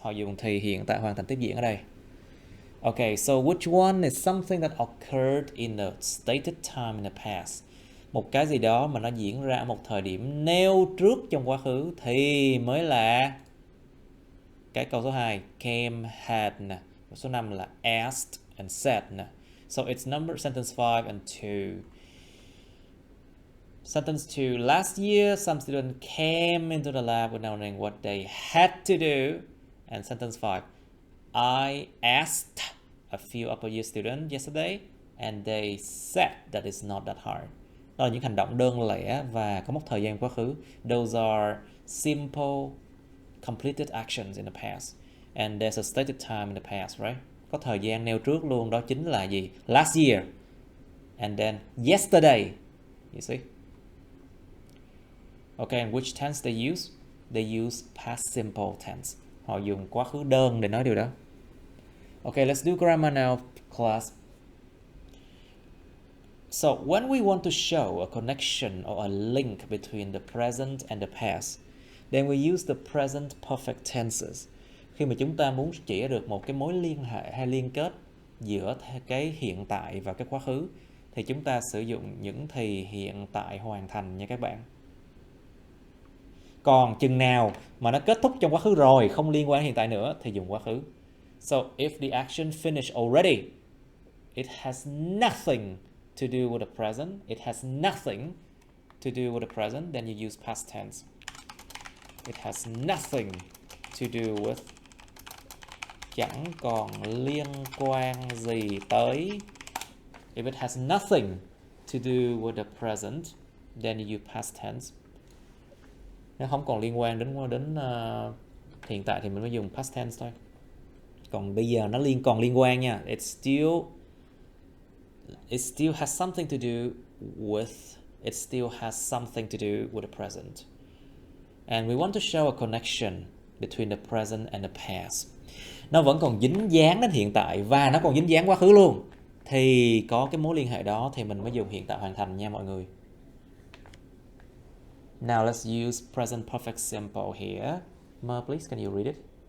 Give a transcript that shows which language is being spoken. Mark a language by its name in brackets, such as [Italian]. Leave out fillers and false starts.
[Vietnamese] Họ dùng thì hiện tại hoàn thành tiếp diễn ở đây. [English] Okay, so which one is something that occurred in a stated time in the past? [Vietnamese] Một cái gì đó mà nó diễn ra ở một thời điểm nêu trước trong quá khứ thì mới là cái câu số 2, came, had nè. Số 5 là [English] asked and said [Vietnamese] nè. [English] So it's sentence 5 and 2. Sentence 2, last year some students came into the lab without knowing what they had to do. And sentence 5, I asked a few upper year students yesterday and they said that it's not that hard. [Vietnamese] Đó là những hành động đơn lẻ và có mốc thời gian quá khứ. [English] Those are simple, completed actions in the past. And there's a stated time in the past, right? Có thời gian nêu trước luôn, đó chính là gì? Last year. And then yesterday. You see? Okay, and which tense they use? They use past simple tense. [Vietnamese] Họ dùng quá khứ đơn để nói điều đó. [English] Okay, let's do grammar now, class. So, when we want to show a connection or a link between the present and the past, then we use the present perfect tenses. [Vietnamese] Khi mà chúng ta muốn chỉ được một cái mối liên hệ hay liên kết giữa cái hiện tại và cái quá khứ, thì chúng ta sử dụng những thì hiện tại hoàn thành nha các bạn. Còn chừng nào mà nó kết thúc trong quá khứ rồi, không liên quan đến hiện tại nữa, thì dùng quá khứ. [English] So, if the action finished already, it has nothing to do with the present. It has nothing to do with the present. Then you use past tense. It has nothing to do with. [Vietnamese] Chẳng còn liên quan gì tới. [English] If it has nothing to do with the present, then you use past tense. [Vietnamese] Nếu không còn liên quan đến hiện tại thì mình mới dùng past tense thôi. Còn bây giờ nó còn liên quan nha. [English] It still has something to do with. It still has something to do with the present. And we want to show a connection between the present and the past. [Vietnamese] Nó vẫn còn dính dáng đến hiện tại và nó còn dính dáng quá khứ luôn. Thì có cái mối liên hệ đó thì mình mới dùng hiện tại hoàn thành nha mọi người. [English] Now let's use present perfect simple here. Mer, please, can you read it?